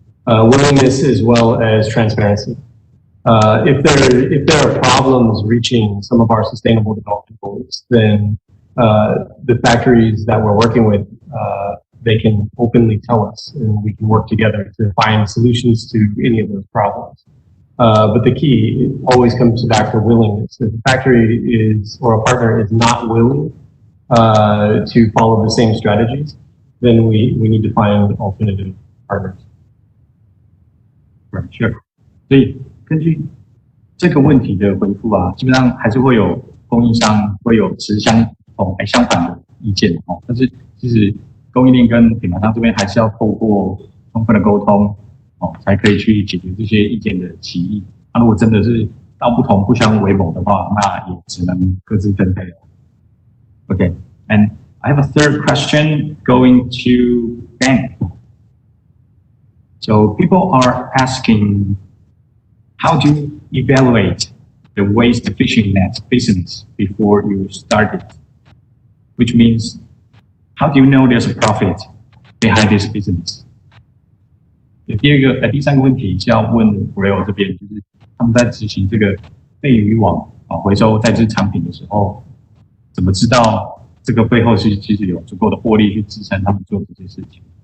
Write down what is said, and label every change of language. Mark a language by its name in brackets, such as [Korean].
[English] Willingness as well as transparency. If there are problems reaching some of our sustainable development goals, then the factories that we're working with, they can openly tell us, and we can work together to find solutions to any of those problems. But the key always comes back to willingness. If the factory is, or a partner is not willing to follow the same strategies, then we need to find alternative partners. Right, sure. [Chinese] 所以根据这个问题的回复基本上还是会有供应商会有持相反的意见但是其实供应链跟品牌商这边还是要透过充分的沟通才可以去解决这些意见的歧义。如果真的是道不同不相为谋的话，那也只能各自分配了。 [English] Okay, and I have a third question going to Ben. So people are asking, how do you evaluate the waste fishing net business before you start it? Which means, how do you know there's a profit behind this business? [Chinese] 第三个问题是要问 Rail 这边，就是他们在执行这个废渔网回收再制产品的时候，怎么知道这个背后其实有足够的获利去支撑他们做这些事情？